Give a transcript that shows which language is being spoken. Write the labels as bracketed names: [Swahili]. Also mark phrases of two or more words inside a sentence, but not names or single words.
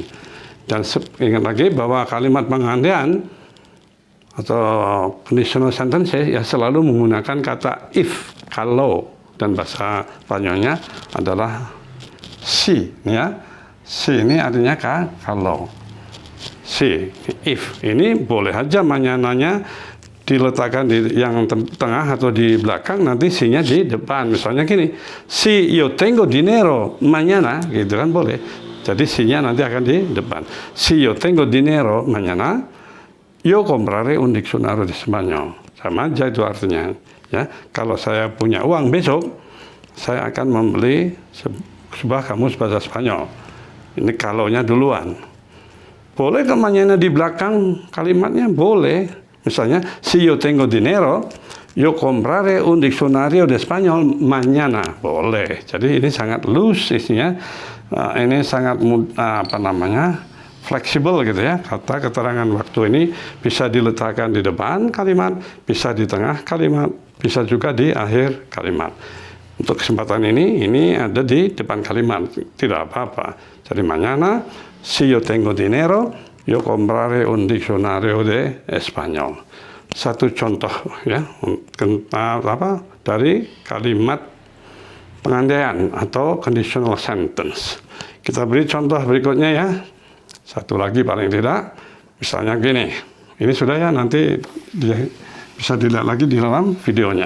[Indonesian] Dan ingat lagi bahwa kalimat pengandian atau [English] conditional sentences [Indonesian] ya selalu menggunakan kata if, kalau, dan bahasa Spanyolnya adalah si, ya. Si ini artinya kalau. si, if. Ini boleh aja manyananya diletakkan di yang tengah atau di belakang, nanti si-nya di depan. Misalnya gini, [Spanish] si yo tengo dinero mañana, [Indonesian] gitu kan boleh. Jadi si-nya nanti akan di depan. [Spanish] Si yo tengo dinero mañana, yo compraré un diccionario de español. [Indonesian] Sama aja itu artinya. Ya, kalau saya punya uang besok, saya akan membeli sebuah kamus bahasa Spanyol. Ini kalau-nya duluan. Boleh ke mañana di belakang kalimatnya? Boleh. Misalnya, [Spanish] si yo tengo dinero, yo compraré un diccionario de español mañana. [Indonesian] Boleh. Jadi ini sangat loose isinya. Ini sangat fleksibel gitu ya. Kata keterangan waktu ini bisa diletakkan di depan kalimat, bisa di tengah kalimat, bisa juga di akhir kalimat. Untuk kesempatan ini ada di depan kalimat, tidak apa-apa. [Spanish] Jadi mañana, si yo tengo dinero, yo compraré un diccionario de español. [Indonesian] Satu contoh ya, dari kalimat pengandaian atau [English] conditional sentence. [Indonesian] Kita beri contoh berikutnya ya. Satu lagi paling tidak, misalnya gini. Ini sudah ya, nanti bisa dilihat lagi di dalam videonya.